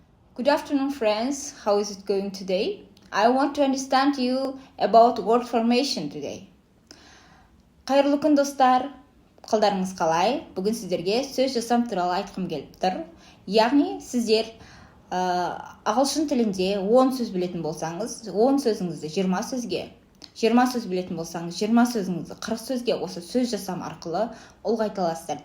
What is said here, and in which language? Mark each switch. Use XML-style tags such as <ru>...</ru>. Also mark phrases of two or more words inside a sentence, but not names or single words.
<en>Good afternoon, friends. How is it going today? I want to understand you about word formation today.</en> <kk>Қайырлы күн, достар. Қалдарыңыз қалай? Бүгін сіздерге сөз жасам туралы айтқым келіп тұр. Яғни сіздер ағылшын тілінде 10 сөз білетін болсаңыз, 10 сөзіңізді 20 сөзге, 20 сөз білетін болсаңыз, 20 сөзіңізді 40 сөзге осы сөз жасам арқылы ұлғайта аласыздар.</kk>